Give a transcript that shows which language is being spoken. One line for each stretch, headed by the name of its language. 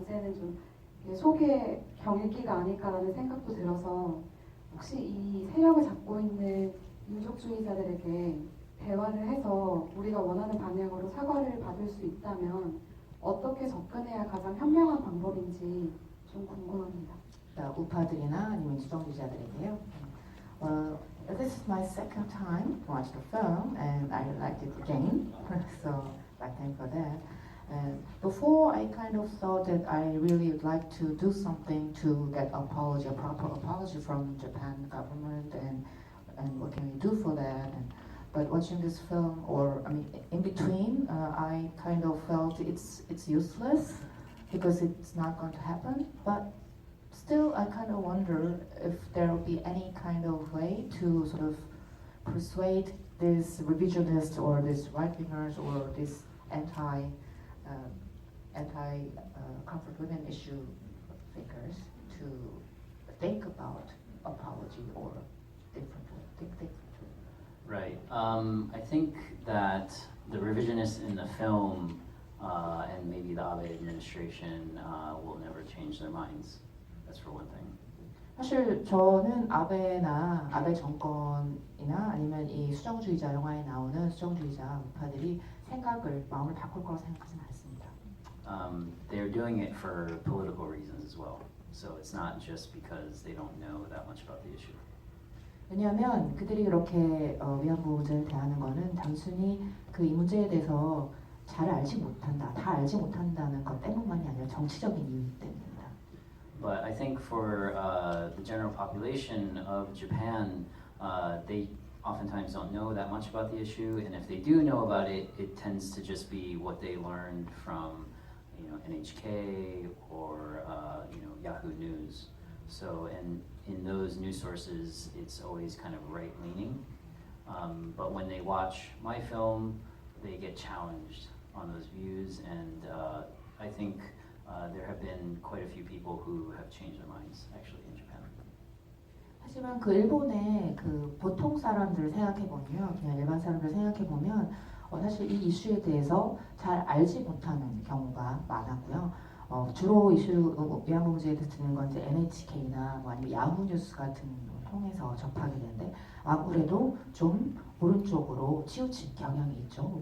Korean: 이제는 좀 속의 경읽기가 아닐까라는 생각도 들어서 혹시 이 세력을 잡고 있는 민족주의자들에게 대화를 해서 우리가 원하는 방향으로 사과를 받을 수 있다면 어떻게 접근해야 가장 현명한 방법인지 좀 궁금합니다. 우파들이나 아니면 수정주의자들에게요.
English: This is my second time to watch the film, and I liked it again. So I thank for that. And before, I kind of thought that I really would like to do something to get apology, a proper apology from Japan government, and what can we do for that? But watching this film, or I mean, in between, I kind of felt it's useless because it's not going to happen. But still, I kind of wonder if there will be any kind of way to sort of persuade these revisionists or these right-wingers or these comfort women issue thinkers to think about apology or different way, think differently. Right. I think that the revisionists in the film and maybe the Abe administration will never change their minds. That's for one thing.
Korean: 사실 저는 아베 정권이나 아니면 이 수정주의자 영화에 나오는 수정주의자 우파들이 마음을 바꿀 거라고 생각하지는 않습니다.
English: They're doing it for political reasons as well. So it's not just because they don't know that much about the issue.
Korean: 왜냐하면 그들이 이렇게 위안부 문제를 대하는 거는 단순히 그 이 문제에 대해서 다 알지 못한다는 것 때문만이 아니라 정치적인 이유 때문입니다.
English: But I think for the general population of Japan, they oftentimes don't know that much about the issue, and if they do know about it, it tends to just be what they learned from, NHK or Yahoo News. So, and in those news sources, it's always kind of right-leaning. But when they watch my film, they get challenged on those views, and I think there have been quite a few people who have changed their minds actually in Japan.
Korean: 하지만 그 일본의 그 보통 사람들을 생각해 보면, 그냥 일반 사람들을 생각해 보면, 사실 이 이슈에 대해서 잘 알지 못하는 경우가 많았고요. 주로 위안부 문제에 대해서 듣는 건 이제 NHK나 뭐 아니면 야후 뉴스 같은 걸 통해서 접하게 되는데 아무래도 좀 오른쪽으로 치우친 경향이 있죠.